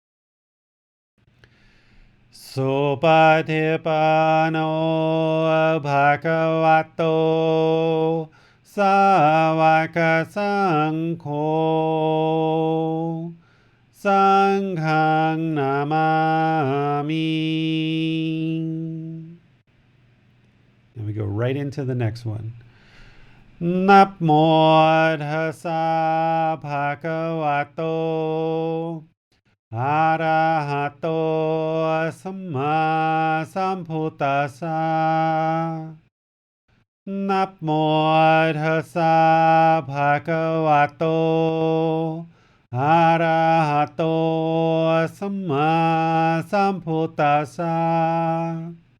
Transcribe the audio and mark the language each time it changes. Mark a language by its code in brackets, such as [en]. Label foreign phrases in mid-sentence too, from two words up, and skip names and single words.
[pi] Supatipano Bhagavato Savaka Sankho Sanghang Namami. [en] And we go right into the next one. [pi] Namo Tassa Bhagavato Arahato Samma Sambuddhassa. Namo Tassa Bhagavato Arahato Samma Sambuddhassa.